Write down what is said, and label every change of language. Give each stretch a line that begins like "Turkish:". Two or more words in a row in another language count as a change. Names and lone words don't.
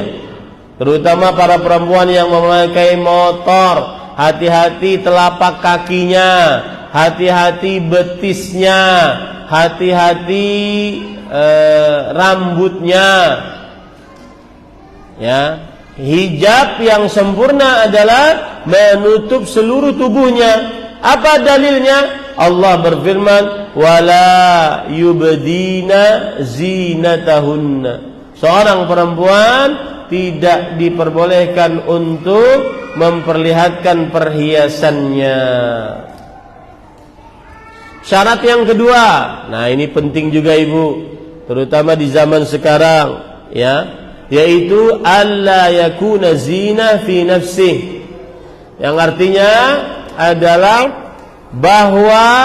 Indonesian: Terutama para perempuan yang memakai motor, hati-hati telapak kakinya, hati-hati betisnya, hati-hati rambutnya. Ya, hijab yang sempurna adalah menutup seluruh tubuhnya. Apa dalilnya? Allah berfirman,
Arabic: "ولا يبدين زينتهن."
Indonesian: Seorang perempuan tidak diperbolehkan untuk memperlihatkan perhiasannya. Syarat yang kedua, nah ini penting juga ibu, terutama di zaman sekarang, ya, yaitu
Arabic: ألا يكون زينة في نفسه,
Indonesian: yang artinya adalah bahwa